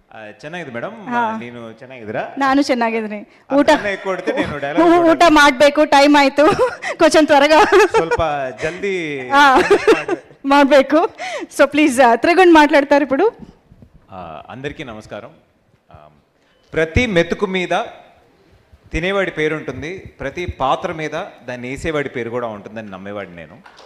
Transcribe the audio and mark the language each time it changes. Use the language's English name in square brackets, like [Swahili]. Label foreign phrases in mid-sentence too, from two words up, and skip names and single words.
[Kannada] ಚೆನ್ನಾಗಿದೆ ಮೇಡಮ್. ನೀನು ಚೆನ್ನಾಗಿದ್ದೀರಾ? ನಾನು ಚೆನ್ನಾಗಿದ್ದೀನಿ. ಊಟ [Telugu] ఎక్కువ కొడితే నేను డైలాగ్ [Kannada] ಊಟ ಮಾಡಬೇಕು, ಟೈಮ್ ಆಯಿತು, [Telugu] కొంచెం త్వరగా [Kannada] ಸ್ವಲ್ಪ జల్దీ [Telugu] ಮಾಡಬೇಕು. సో ప్లీజ్ తిరగండి మాట్లాడతారు ఇప్పుడు. అందరికీ నమస్కారం. ప్రతి మెతుకు మీద తినేవాడి పేరు ఉంటుంది, ప్రతి పాత్ర మీద దాన్ని వేసేవాడి పేరు కూడా ఉంటుందని నమ్మేవాడిని నేను.